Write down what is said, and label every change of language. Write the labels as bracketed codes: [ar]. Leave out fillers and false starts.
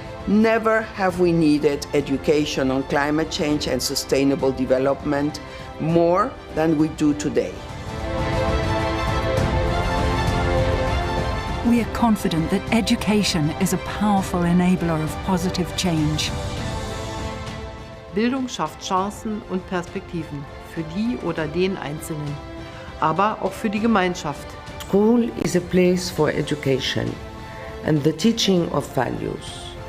[en] Never have we needed education on climate change and sustainable development more than we do today. We are confident that education is a powerful enabler of positive change. [de] Bildung schafft Chancen und Perspektiven für die oder den Einzelnen, aber auch für die Gemeinschaft. [en] School is a place for education and the teaching of values.